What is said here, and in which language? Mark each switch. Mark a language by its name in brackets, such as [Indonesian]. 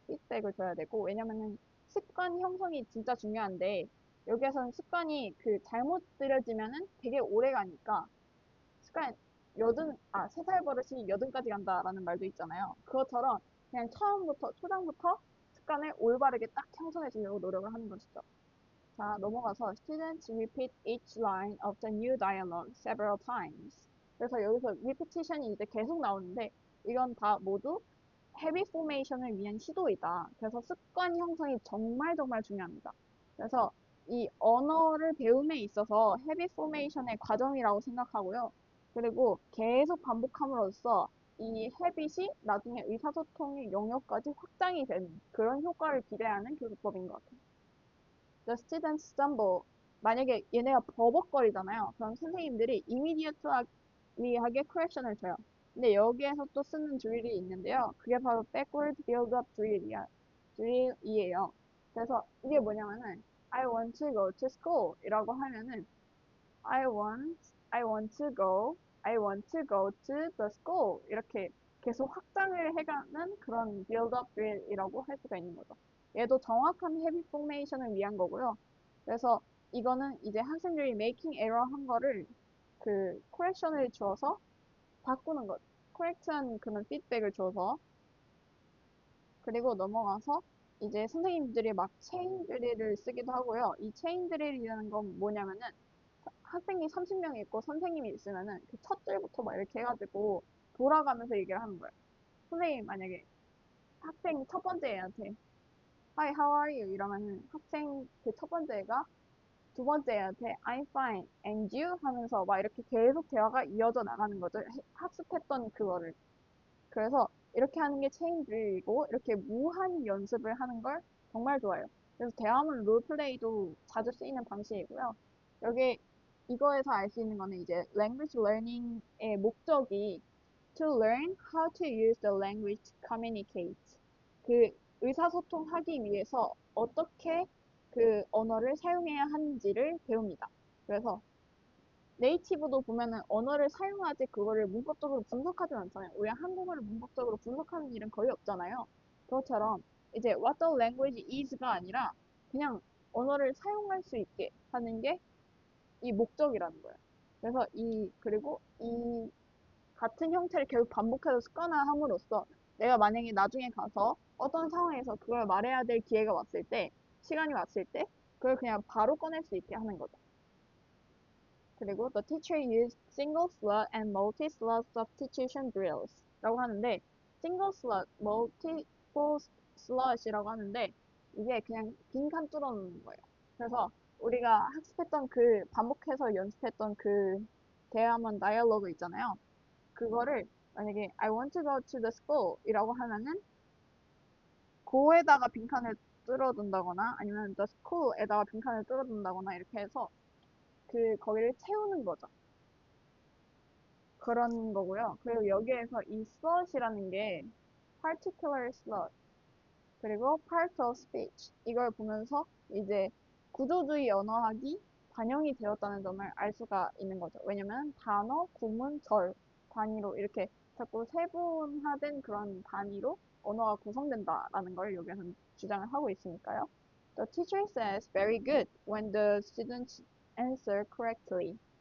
[Korean] 피드백을 줘야 되고 왜냐면은 습관 형성이 진짜 중요한데 여기에서는 습관이 그 잘못 들여지면은 되게 오래 가니까 습관 세 살 버릇이 여든까지 간다라는 말도 있잖아요. 그것처럼 그냥 처음부터 초장부터 습관을 올바르게 딱 형성해 주려고 노력을 하는 것이죠. 자, 넘어가서 [English] students repeat each line of the new dialogue several times. [Korean] 그래서 여기서 repetition이 이제 계속 나오는데 이건 다 모두 habit formation을 위한 시도이다. 그래서 습관 형성이 정말 정말 중요합니다. 그래서 이 언어를 배움에 있어서 habit formation의 과정이라고 생각하고요. 그리고 계속 반복함으로써 이 habit이 나중에 의사소통의 영역까지 확장이 되는 그런 효과를 기대하는 교수법인 것 같아요. [English] The students stumble. [Korean] 만약에 얘네가 버벅거리잖아요. 그럼 선생님들이 immediately하게 correction을 줘요. 근데 여기에서 또 쓰는 드릴이 있는데요. 그게 바로 backward build-up 드릴이에요. 그래서 이게 뭐냐면은 [English] I want to go to school [Korean] 이라고 하면은 [English] I want, I want to go, I want to go to the school [Korean] 이렇게 계속 확장을 해가는 그런 build-up drill이라고 할 수가 있는 거죠. 얘도 정확한 habit formation을 위한 거고요. 그래서 이거는 이제 학생들이 making error 한 거를 그 correction을 줘서 바꾸는 거죠. correct한 그런 피드백을 줘서 그리고 넘어가서 이제 선생님들이 막 체인 드릴을 쓰기도 하고요. 이 체인 드릴이라는 건 뭐냐면은 학생이 30명이 있고 선생님이 있으면은 그 첫 줄부터 막 이렇게 해가지고 돌아가면서 얘기를 하는 거예요. 선생님 만약에 학생 첫 번째 애한테 [English] Hi, how are you? [Korean] 이러면은 학생 그 첫 번째 애가 두 번째 애한테 [English] I'm fine, and you? [Korean] 하면서 막 이렇게 계속 대화가 이어져 나가는 거죠. 학습했던 그거를. 그래서 이렇게 하는 게 체인 드릴이고 이렇게 무한 연습을 하는 걸 정말 좋아해요. 그래서 대화문 롤플레이도 자주 쓰이는 방식이고요. 여기 이거에서 알 수 있는 거는 이제 [English] language learning의 목적이 to learn how to use the language to communicate. [Korean] 그 의사소통하기 위해서 어떻게 그 언어를 사용해야 하는지를 배웁니다. 그래서 네이티브도 보면은 언어를 사용하지 그거를 문법적으로 분석하진 않잖아요. 우리 한국어를 문법적으로 분석하는 일은 거의 없잖아요. 그것처럼 이제 [English] what the language is [Korean] 가 아니라 그냥 언어를 사용할 수 있게 하는 게 이 목적이라는 거예요. 그래서 그리고 이 같은 형태를 계속 반복해서 습관화함으로써 내가 만약에 나중에 가서 어떤 상황에서 그걸 말해야 될 기회가 왔을 때, 시간이 왔을 때, 그걸 그냥 바로 꺼낼 수 있게 하는 거죠. [English] 그리고 the teacher used single slot and multi-slot substitution drills [Korean] 라고 하는데 [English] single slot, multiple slot [Korean] 이라고 하는데 이게 그냥 빈칸 뚫어놓는 거예요. 그래서 우리가 학습했던 그 반복해서 연습했던 그 대화문 다이얼로그 있잖아요. 그거를 만약에 [English] I want to go to the school [Korean] 이라고 하면은 고에다가 빈칸을 뚫어둔다거나 아니면 the school에다가 빈칸을 뚫어둔다거나 이렇게 해서 그 거기를 채우는 거죠. 그런 거고요. 그리고 여기에서 이 slot이라는 게 particular slot 그리고 part of speech 이걸 보면서 이제 구조주의 언어학이 반영이 되었다는 점을 알 수가 있는 거죠. 왜냐면 단어, 구문, 절 단위로 이렇게 자꾸 세분화된 그런 단위로 언어가 구성된다라는 걸 여기서는 주장을 하고 있으니까요. [English] The teacher says very good when the students answer correctly.